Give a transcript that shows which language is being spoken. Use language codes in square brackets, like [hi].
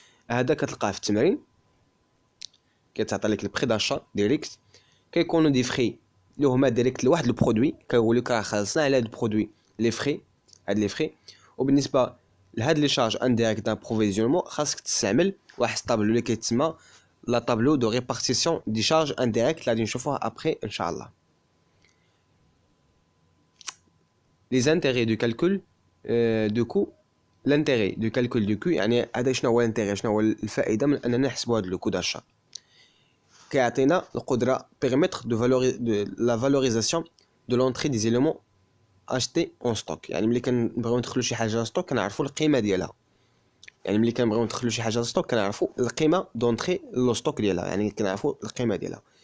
[ar] هذا كتلقاه في التمرين، كيتعطى لك البري داشا ديريكت، كيكونوا دي فري اللي هما ديريكت لواحد البرودوي، كيقول لك راه خلصنا على هاد البرودوي لي فري، هاد لي فري. وبالنسبه لهاد لي شارج انديريكت دابروفيزيونمون خاصك تستعمل واحد الطابلو اللي كيتسمى لا طابلو دو ريبارتيسيون دي شارج انديريكت اللي غادي نشوفوها ابري ان شاء الله. [fr] les intérêts du calcul de coût. [ar] l'intérêt du calcul du coût يعني هذا شنو هو الانتيغي، شنو هو الفائده من اننا نحسبوا هذا لو كو داشا. [fr] كيعطينا القدره permettre de la valorisation de l'entrée des éléments achetés en stock. [ar] يعني ملي كنبغيو ندخلوا شي حاجه ستوك كنعرفوا القيمه ديالها. يعني ملي كنبغيو ندخلوا شي حاجه ستوك كنعرفوا القيمه دونطري لو ستوك ديالها، يعني كنعرفوا القيمه ديالها.